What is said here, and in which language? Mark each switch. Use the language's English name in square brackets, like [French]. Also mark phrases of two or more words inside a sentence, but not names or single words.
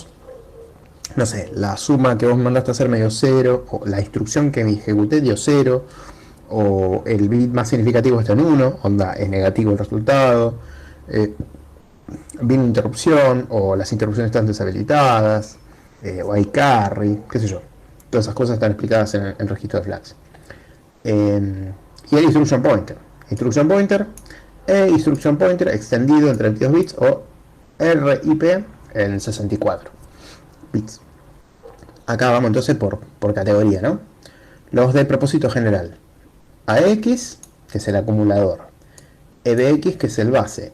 [Spanish] No sé, la suma que vos mandaste a hacer me dio 0, o la instrucción que me ejecuté dio 0, o el bit más significativo está en 1, onda, es negativo el resultado, viene una interrupción, o las interrupciones están deshabilitadas, o hay carry, qué sé yo. Todas esas cosas están explicadas en el registro de flags. Y el [English] instruction pointer. Instruction pointer [Spanish] e [English] instruction pointer [Spanish] extendido en 32 bits o RIP en 64 bits. Acá vamos entonces por categoría, ¿no? Los de propósito general. AX, que es el acumulador. EBX, que es el base.